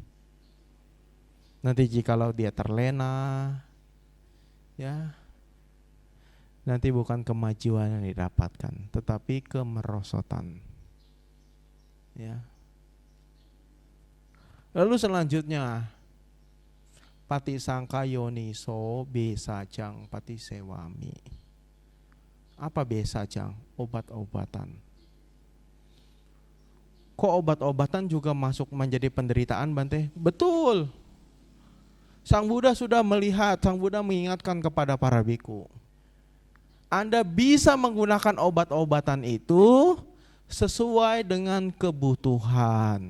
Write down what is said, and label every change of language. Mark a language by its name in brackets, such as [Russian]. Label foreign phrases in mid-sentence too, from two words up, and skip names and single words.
[Indonesian] Nanti jikalau dia terlena, ya, nanti bukan kemajuan yang didapatkan, tetapi kemerosotan. Ya. Lalu selanjutnya, [Pali] pati sangka yoniso besajang pati sewami. [Indonesian] Apa besajang? Obat-obatan. Kok obat-obatan juga masuk menjadi penderitaan, Bante? Betul. Sang Buddha sudah melihat, Sang Buddha mengingatkan kepada para biku. Anda bisa menggunakan obat-obatan itu sesuai dengan kebutuhan.